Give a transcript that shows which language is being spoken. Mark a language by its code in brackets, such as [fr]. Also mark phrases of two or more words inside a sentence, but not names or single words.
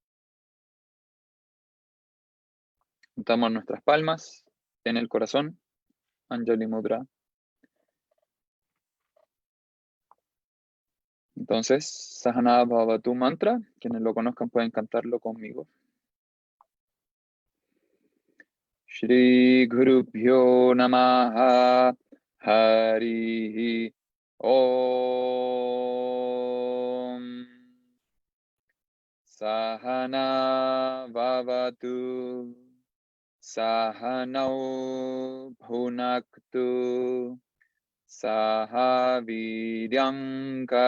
[es] Juntamos nuestras palmas en el corazón, Anjali Mudra. Entonces, Sahana Bhavatu mantra, quienes lo conozcan pueden cantarlo conmigo. [sa] श्री गुरुभ्यो नमः हरिः ॐ सहना भवतु सहनौ भुनक्तु सह विद्यम्